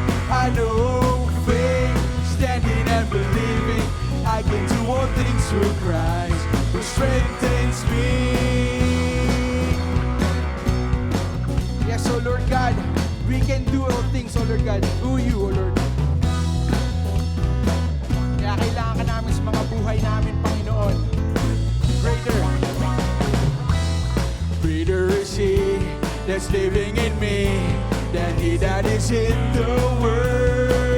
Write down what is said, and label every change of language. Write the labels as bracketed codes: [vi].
[en] I know faith, standing and believing. I can do all things through Christ, who strengthens me. Yes, oh Lord God, we can do all things, oh Lord God, through you, oh Lord. [tl] Kaya kailangan ka namin sa mga buhay namin, Panginoon. [en] Greater is He that's living in me than He that is in the world.